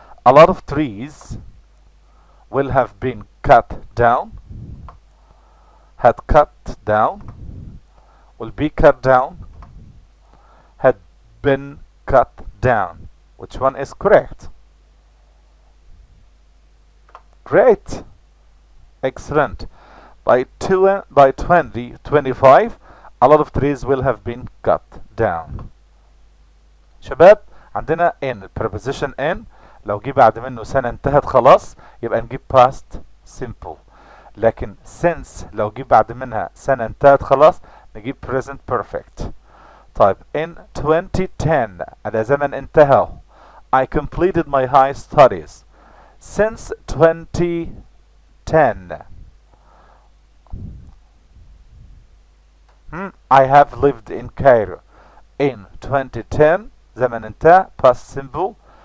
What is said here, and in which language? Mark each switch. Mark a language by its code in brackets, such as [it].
[en] A lot of trees will have been cut down, had cut down, will be cut down, had been cut down. Which one is correct? Great, excellent. By 2025 a lot of trees will have been cut down. [ar] شباب عندنا in preposition in لو جه بعد منه سنة انتهت خلاص يبقى نجيب past simple، لكن since لو جه بعد منها سنة انتهت خلاص نجيب present perfect. طيب [en] in 2010 [ar] ده زمن انتهى. [en] I completed my high studies. Since 2010 I have lived in Cairo. In 2010 [ar] زمن انتهى [en] past simple.